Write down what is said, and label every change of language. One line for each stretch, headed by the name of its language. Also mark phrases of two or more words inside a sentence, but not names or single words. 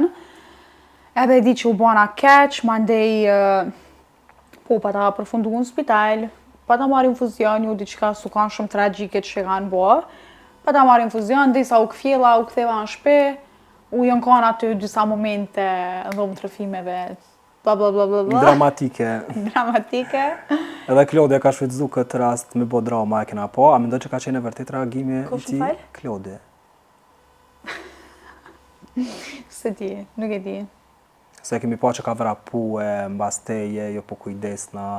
Albanian: Edhe e di që u bona keq, ma ndej, po, pa ta përfundu në spital, pa ta marrë infuzion, ju diqka su kanë shumë tragjike që kanë bo, pa ta marrë infuzion, dhe sa u këfjela, u këtheva në shpe, u jën kanë aty disa momente, ndodhë trëfimeve, bla bla bla bla bla. Dramatike. Dramatike. Edhe Klodi ka shfrytzu këtë rast me bo drama e kena po, a mendoj që ka qenë e vërtet reagimi i ti? Klodi. Se di, nuk e di. Se kemi po që ka vrapu e mbas teje, jo po kujdesna.